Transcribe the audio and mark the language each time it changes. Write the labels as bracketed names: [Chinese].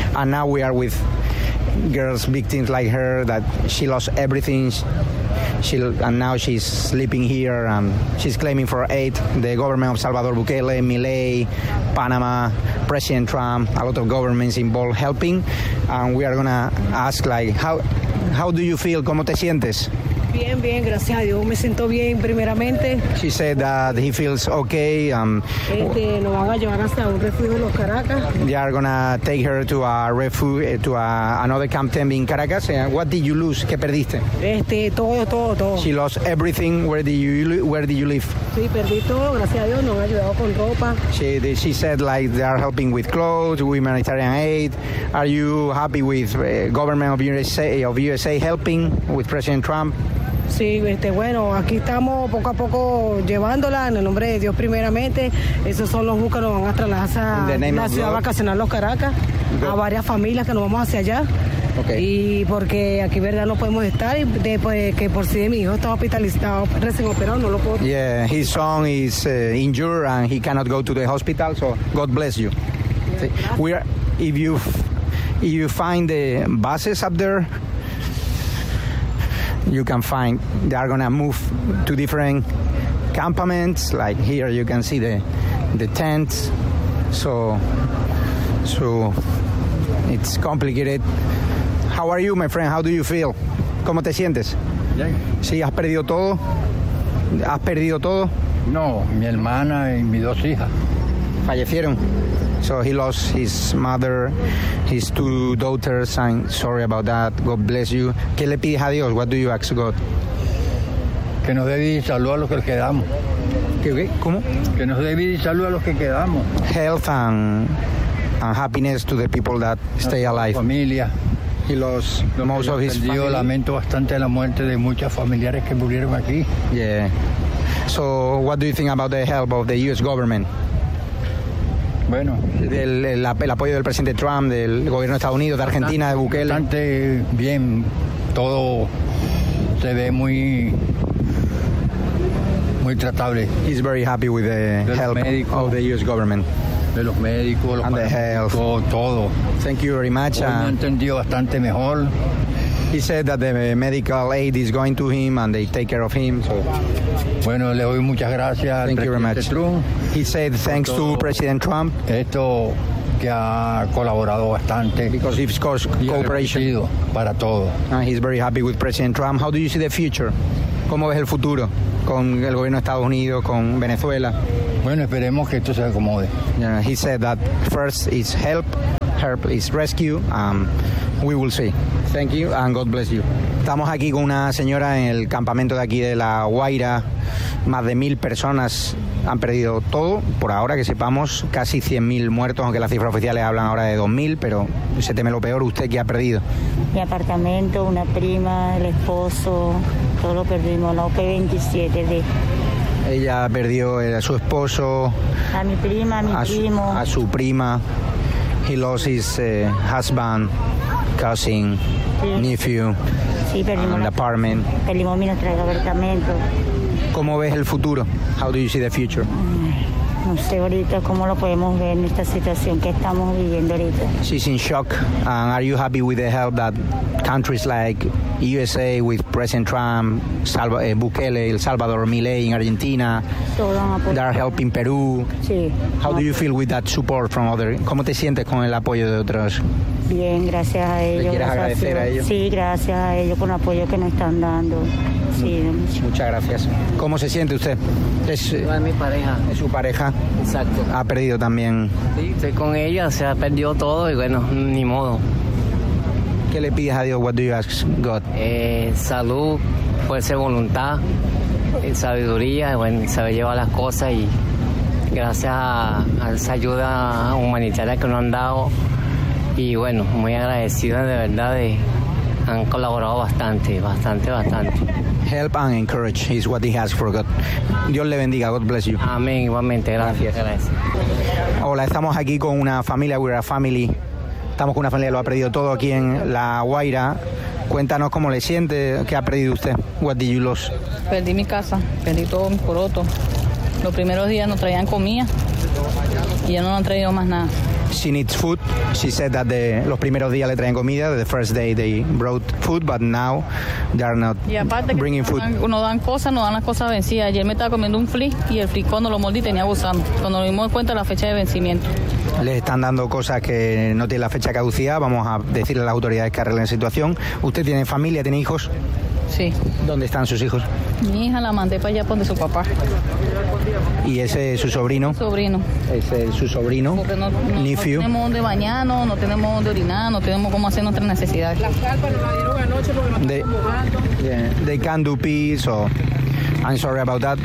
[English] And now we are with girls, victims like her, that she lost everything. And now she's sleeping here, and she's claiming for aid. The government of Salvador Bukele, Milei, Panama, President Trump, a lot of governments involved helping. And we are going to ask, like, how do you feel? [Spanish] ¿Cómo te sientes? Bien, bien, gracias a Dios. Me siento bien, primeramente. [English] She said that he feels okay. [Spanish] Lo van a llevar hasta un refugio en los Caracas. [English] They are going to take her to a refugio, to another camp tent in Caracas. What did you lose? [Spanish] ¿Qué perdiste? Todo. [English] She lost everything. Where did you live? [Spanish] Sí, perdí todo. Gracias a Dios, nos han ayudado con ropa. [English] She said, like, they are helping with clothes, humanitarian aid. Are you happy with government of USA, helping with President Trump? [Spanish] Sí, bueno, aquí estamos poco a poco llevándola en el nombre de Dios primeramente. Esos son los bus que nos van a trasladar a la ciudad vacacional Los Caracas, a varias familias que nos vamos hacia allá. [English] Okay. [Spanish] Y porque aquí, verdad, no podemos estar, y después que por si sí de mi hijo está hospitalizado, recién operado, no lo puedo. [English] Yeah, his son is injured and he cannot go to the hospital, so God bless you. Yeah, we are, if you find the buses up there, you can find they are going to move to different campments. Like here you can see the tents, so it's complicated. How are you, my friend? How do you feel? [Spanish] ¿Cómo te sientes? Bien. ¿Sí, has perdido todo? ¿Has perdido todo? No, mi hermana y mis dos hijas fallecieron. [English] So he lost his mother, his two daughters, and sorry about that. God bless you. [Spanish] ¿Qué le pides a Dios? [English] What do you ask God? [Spanish] Que nos dé vida y salud a los que quedamos. ¿Qué? ¿Cómo? Que nos dé vida y salud a los que quedamos. [English] Health and happiness to the people that stay alive. [Spanish] Familia. [English] He lost [Spanish] lo [English] most [Spanish] que [English] of his family. [Spanish] Yo lamento bastante la muerte de muchos familiares que murieron aquí. [English] Yeah. So what do you think about the help of the U.S. government? [Spanish] Bueno, el apoyo del presidente Trump, del gobierno de Estados Unidos, de Argentina, de Bukele. Bastante bien, todo se ve muy, muy tratable. [English] He's very happy with the help [Spanish] médico, [English] of the U.S. government. [Spanish] De los médicos, los paramédicos, todo. [English] Thank you very much. [Spanish] Hoy me entendió bastante mejor. [English] He said that the medical aid is going to him and they take care of him. So. [Spanish] Bueno, le doy muchas gracias. [English] Thank you very much. Trump. He said thanks to President Trump. [Spanish] Esto que ha colaborado bastante. [English] Because he's caused cooperation [Spanish] para todo. [English] And he's very happy with President Trump. How do you see the future? [Spanish] ¿Cómo ves el futuro con el gobierno de Estados Unidos, con Venezuela? Bueno, esperemos que esto se acomode. [English] Yeah, he said that first is help, help is rescue. We will see. Thank you and God bless you. [Spanish] Estamos aquí con una señora en el campamento de aquí de La Guaira. Más de 1,000 personas han perdido todo, por ahora que sepamos, casi 100,000 muertos, aunque las cifras oficiales hablan ahora de 2,000, pero se teme lo peor. ¿Usted qué ha perdido? Mi apartamento, una prima, el esposo, todo lo perdimos, la OP27 de... Ella perdió a su esposo, a mi prima, a mi primo. A su prima. [English] He lost his husband, cousin, sí. Nephew, [Spanish] sí, perdimos [English] the apartment. [Spanish] Perdimos mi nuestro apartamento. ¿Cómo ves el futuro? [English] How do you see the future? [Spanish] No sé ahorita cómo lo podemos ver en esta situación que estamos viviendo ahorita. [English] She's in shock. And are you happy with the help that countries like USA with President Trump, Bukele, El Salvador, Milei in Argentina, they are helping Perú? [Spanish] Sí. [English] How do you feel with that support from other? [Spanish] ¿Cómo te sientes con el apoyo de otros? Bien, gracias a ellos. ¿Quieres agradecer a ellos? Sí, gracias a ellos por el apoyo que nos están dando. Sí, muchas gracias. ¿Cómo se siente usted? Es mi pareja. Es su pareja. Exacto. Ha perdido también. Sí, estoy con ella, se ha perdido todo y bueno, ni modo. ¿Qué le pides a Dios? [English] What do you ask God? [Spanish] Salud, fuerza de voluntad, sabiduría, bueno, saber llevar las cosas y gracias a esa ayuda humanitaria que nos han dado. Y bueno, muy agradecido de verdad, de, han colaborado bastante, bastante, bastante. [English] Help and encourage is what he has for God. [Spanish] Dios le bendiga. [English] God bless you. [Spanish] Amén. Igualmente. Gracias. Gracias. Hola, estamos aquí con una familia. [English] We are a family. [Spanish] Estamos con una familia que lo ha perdido todo aquí en La Guaira. Cuéntanos cómo le siente, qué ha perdido usted. [English] What did you lose? [Spanish] Perdí mi casa. Perdí todo mi poroto. Los primeros días no traían comida y ya no han traído más nada. [English] She needs food. She said that [Spanish] los primeros días le traen comida. [English] The first day they brought food, but now they are not bringing food. [Spanish] No dan las cosas vencidas. Ayer me estaba comiendo un fli y el fli cuando lo mordí tenía gusano. Cuando nos dimos cuenta la fecha de vencimiento. Les están dando cosas que no tienen la fecha caducida. Vamos a decirle a las autoridades que arreglen la situación. ¿Usted tiene familia, tiene hijos? Sí. ¿Dónde están sus hijos? Mi hija la mandé para allá donde su papá. ¿Y ese es su sobrino? Sobrino. ¿Ese es su sobrino? Porque no tenemos dónde bañarnos, no tenemos dónde orinar, no tenemos cómo hacer nuestras necesidades. Las carpas nos la dieron anoche porque nos estamos mojando. [English] They can't do peace, so I'm sorry about that.